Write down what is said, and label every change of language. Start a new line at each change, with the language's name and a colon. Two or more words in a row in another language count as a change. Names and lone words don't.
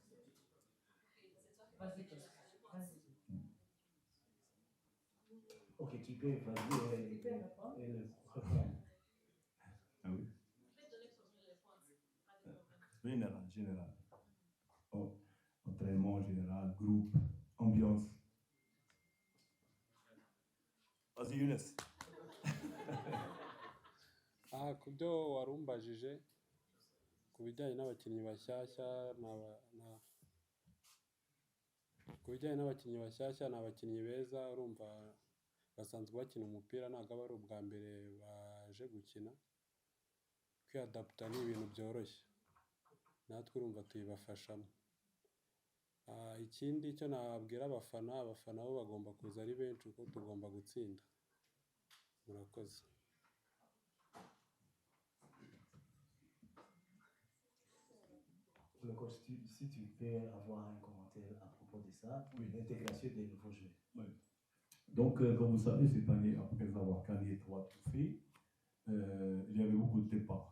French: Ok, tu peux vas-y et le reprendre. Ah oui. Général. Oh, entraînement général, groupe, ambiance. Vas-y Younes.
Kinyarwanda: Ku byo warumbajije ku bijyanye n'abakinnyi bashyashya ku bijyanye n'abakinnyi bashyashya ni abakinnyi beza, urumva basanzwe bakina umupira, ntabwo aba ari ubwa mbere baje gukina. Kwiyadaputa ni ibintu byoroshye, natwe urumva tuyibafashamo. Ikindi cyo nababwira abafana bo bagomba kuza ari benshi kuko tugomba gutsinda. Murakoze.
French: Le coach, si tu peux avoir un commentaire à propos de ça, Oui. l'intégration des nouveaux joueurs. Oui. Donc, comme vous savez, cette année, après avoir gagné 3 trophées, il y avait beaucoup de départs.